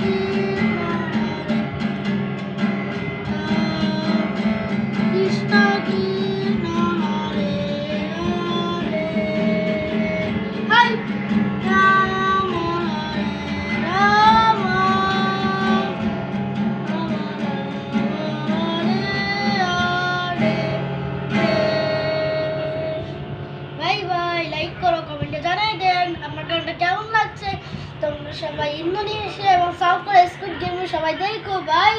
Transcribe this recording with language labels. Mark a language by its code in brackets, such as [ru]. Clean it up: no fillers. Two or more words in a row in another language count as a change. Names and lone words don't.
[sa] Krishna, Krishna Hare Hare, Hare Rama, Hare Rama, [en] bye bye. [bn] লাইক করো, কমেন্টে জানাই দেন আমার গানটা কেমন লাগছে। তোমরা সবাই ইন্দোনেশিয়া এবং সাউথ কোরিয়া স্কুইড গেম সবাই দেখো।